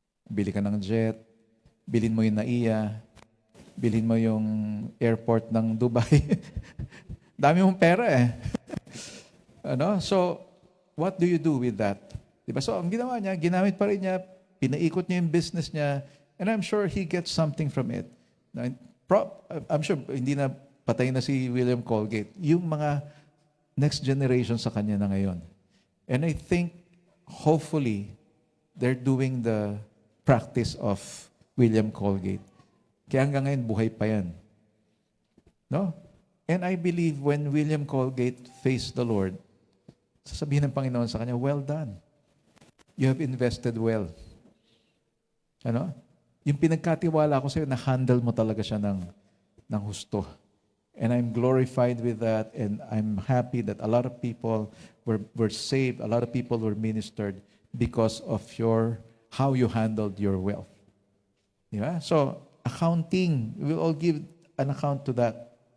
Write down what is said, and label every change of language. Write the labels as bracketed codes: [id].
[tl] Bili ka ng jet, bilhin mo yung NAIA, bilhin mo yung airport ng Dubai. Dami mong pera eh. Ano? [en] So, what do you do with that? Diba? So, [tl] ang ginawa niya, ginamit pa rin niya, pinaikot niya yung business niya, [en] and I'm sure he gets something from it. I'm sure [tl] hindi na patay na si William Colgate. Yung mga next generation sa kanya na ngayon. [en] And I think, hopefully, they're doing the practice of William Colgate. [tl] Kaya hanggang ngayon, buhay pa yan. [en] No? And I believe when William Colgate faced the Lord, [tl] sasabihin ng Panginoon sa kanya, [en] well done. You have invested well. Ano? [tl] Yung pinagkatiwala ko sa'yo, na-handle mo talaga siya ng husto. [en] And I'm glorified with that, and I'm happy that a lot of people were saved, a lot of people were ministered because of how you handled your wealth. Diba? So, accounting, we'll all give an account to that.